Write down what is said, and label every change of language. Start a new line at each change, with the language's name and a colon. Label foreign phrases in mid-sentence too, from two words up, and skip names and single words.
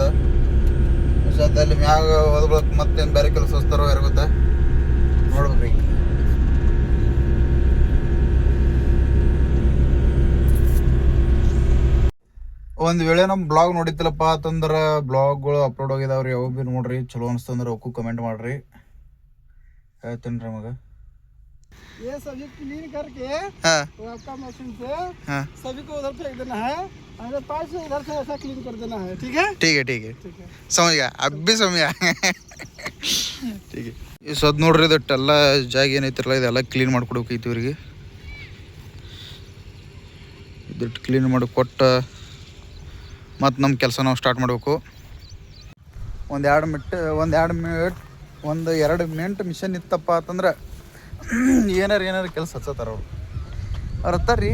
Kannada: ಸದ್ದಲ್ಲಿ ಮ್ಯಾಗ ಹೋದ ಬಳಕ ಮತ್ತೇನು ಬೇರೆ ಕೆಲಸ ಹಚ್ತಾರೋ ಯಾರು ಗೊತ್ತಾ, ನೋಡ್ಬೇಕ್ರಿ. ಒಂದು ವೇಳೆ ನಮ್ಮ ಬ್ಲಾಗ್ ನೋಡಿತ್ತಲ್ಲಪ್ಪ ಅಂತಂದ್ರೆ ಬ್ಲಾಗ್ಗಳು ಅಪ್ಲೋಡ್ ಆಗಿದಾವ್ರಿ. ಅವು ಭೀ ನೋಡ್ರಿ, ಚಲೋ ಅನಿಸ್ತಂದ್ರೆ ಅವಕ್ಕೂ ಕಮೆಂಟ್ ಮಾಡ್ರಿ. ಹೇಳ್ತೀನಿ ರೀ ಮಗ.
Hindi: ये सभी क्लीन करके तो आपका मशीन से सभी को उधर फेंक देना है, अगर पास से इधर से ऐसा क्लीन कर देना है. ठीक है ठीक है ठीक है, समझ गया, अब भी समझ गया. ठीक है.
Kannada: ಈ ಸದ್ ನೋಡ್ರಿ, ಇದಟ್ಟೆಲ್ಲ ಜಾಗ ಏನೈತಿರಲ್ಲ ಇದೆಲ್ಲ ಕ್ಲೀನ್ ಮಾಡ್ಕೊಡ್ಬೇಕೈತಿ ಇವ್ರಿಗೆ. ಇದಟ್ಟು ಕ್ಲೀನ್ ಮಾಡಿ ಕೊಟ್ಟು ಮತ್ತು ನಮ್ಮ ಕೆಲಸ ನಾವು ಸ್ಟಾರ್ಟ್ ಮಾಡಬೇಕು. ಒಂದು 2 ಮಿನಿಟ್ ಮಿಷನ್ ಇತ್ತಪ್ಪ ಅಂತಂದ್ರೆ ಏನಾರು ಕೆಲಸ ಹಚ್ಚತ್ತಾರ ಅವ್ರು ಹತ್ತಾರ್ರಿ.